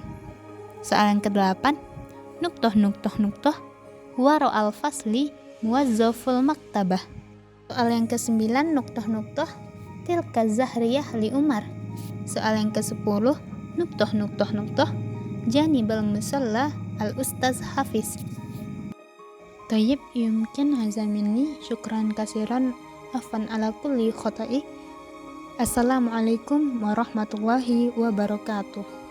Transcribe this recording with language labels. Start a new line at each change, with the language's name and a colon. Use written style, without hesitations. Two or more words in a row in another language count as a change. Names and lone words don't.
Indonesian: Soal yang ke-8,
Arabic: نقطة وراء الفصل موظف المكتبة.
Indonesian: Soal yang ke-9,
Arabic: نقطة تلك زهرية لعمر.
Indonesian: Soal yang ke-10,
Arabic: نقطة جانب المصلى الأستاذ حافظ. طيب، يمكن هذا مني، شكرا كثيرا، عفوا على كل خطأ. السلام عليكم ورحمة الله وبركاته.